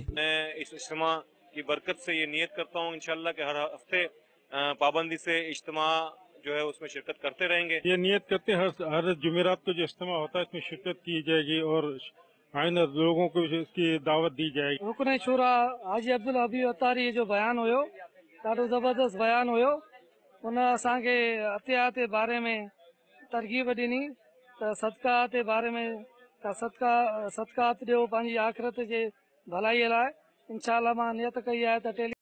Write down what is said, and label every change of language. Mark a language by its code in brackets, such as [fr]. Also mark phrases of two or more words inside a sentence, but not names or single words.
[ur] میں اس اجتماع کی برکت سے یہ نیت کرتا ہوں انشاءاللہ کہ ہر ہفتے پابندی سے اجتماع جو ہے اس میں شرکت کرتے رہیں گے۔ یہ نیت کرتے ہیں ہر جمعرات کو جو اجتماع ہوتا ہے اس میں شرکت کی جائے گی اور آئندہ لوگوں کو اس کی دعوت دی جائے گی۔ [sd] رکن شورا حاجی عبدالحبیب اتاری جو بیان ہوयो ॾाढो ज़बरदस्त बयान हुयो। उन असांखे अतियात जे बारे में तरगीब ॾिनी त सदक़ात जे बारे में त सदक़ात ॾियो पंहिंजी आख़िरत जे भलाईअ लाइ। इंशाअल्लाह मां नियत कई आहे त